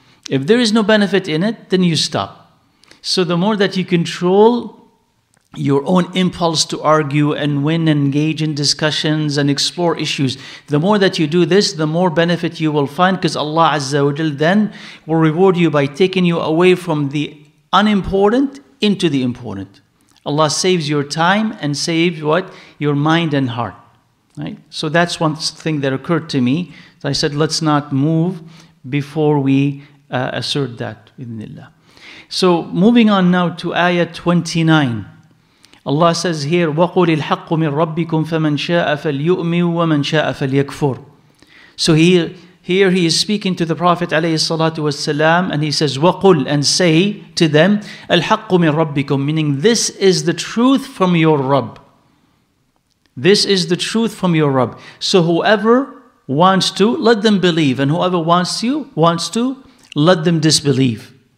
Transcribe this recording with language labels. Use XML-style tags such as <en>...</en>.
<en>If there is no benefit in it, then you stop. So the more that you control your own impulse to argue and win, engage in discussions and explore issues, the more that you do this, the more benefit you will find, because Allah Azza wa Jal then will reward you by taking you away from the unimportant into the important. Allah saves your time and saves what? Your mind and heart. Right? So that's one thing that occurred to me. So I said, let's not move before we assert that. So moving on now to ayah 29.</en> <ar>Allah says here, وَقُلِ الْحَقُّ مِنْ رَبِّكُمْ فَمَنْ شَاءَ فَلْيُؤْمِنْ وَمَنْ شَاءَ فَلْيَكْفُرْ.</ar> <en>So here he is speaking to the Prophet ﷺ, and he says,</en> <ar>وَقُلْ,</ar> <en>and say to them,</en> <ar>الْحَقُّ مِنْ رَبِّكُمْ,</ar> <en>meaning this is the truth from your Rabb. This is the truth from your Rabb. So whoever wants to, let them believe, and whoever wants to, let them disbelieve.</en>